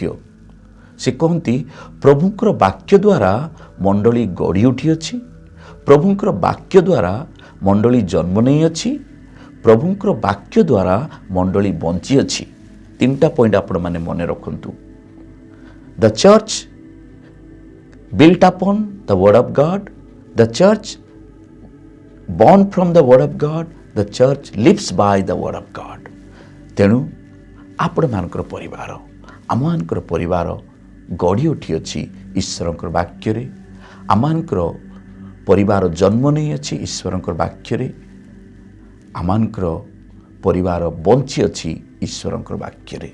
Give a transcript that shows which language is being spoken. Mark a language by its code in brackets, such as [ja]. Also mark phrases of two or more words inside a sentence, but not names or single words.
[or] ସେ କହନ୍ତି ପ୍ରଭୁଙ୍କର ବାକ୍ୟ ଦ୍ୱାରା ମଣ୍ଡଳୀ ଗଢ଼ି ଉଠିଅଛି, ପ୍ରଭୁଙ୍କର ବାକ୍ୟ ଦ୍ୱାରା ମଣ୍ଡଳୀ ଜନ୍ମ ନେଇଅଛି, ପ୍ରଭୁଙ୍କର ବାକ୍ୟ ଦ୍ୱାରା ମଣ୍ଡଳୀ ବଞ୍ଚିଅଛି। ତିନିଟା ପଏଣ୍ଟ ଆପଣମାନେ ମନେ ରଖନ୍ତୁ। [en] the church built upon the word of God, the church born from the word of God, the church lives by the word of God. [or] ତେଣୁ ଆପଣମାନଙ୍କର ପରିବାର, ଆମମାନଙ୍କର ପରିବାର ଗଢ଼ି ଉଠିଅଛି ଈଶ୍ୱରଙ୍କର ବାକ୍ୟରେ, ଆମମାନଙ୍କର ପରିବାର ଜନ୍ମ ନେଇଅଛି ଈଶ୍ୱରଙ୍କର ବାକ୍ୟରେ, ଆମମାନଙ୍କର ପରିବାର ବଞ୍ଚିଅଛି ଈଶ୍ୱରଙ୍କର ବାକ୍ୟରେ।